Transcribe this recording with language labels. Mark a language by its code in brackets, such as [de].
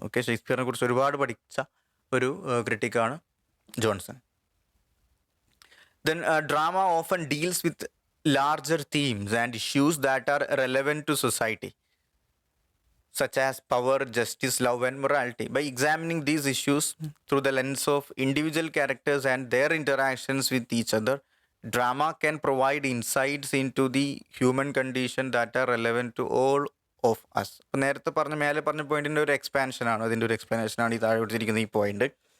[ml] Okay, ഷേക്സ്പിയറിനെ കുറിച്ച് ഒരുപാട് പഠിച്ച ഒരു ക്രിട്ടിക്കാണ് Johnson. [en] Then drama often deals with larger themes and issues that are relevant to society, such as power, justice, love, and morality. By examining these issues through the lens of individual characters and their interactions with each other, drama can provide insights into the human condition that are relevant to all of us. [ml] അപ്പോൾ നേരത്തെ മേലെ പറഞ്ഞ പോയിന്റിൻ്റെ ഒരു എക്സ്പാൻഷനാണ്, അതിൻ്റെ ഒരു എക്സ്പ്ലനേഷനാണ് ഈ താഴെ കൊടുത്തിരിക്കുന്ന ഈ പോയിന്റ്.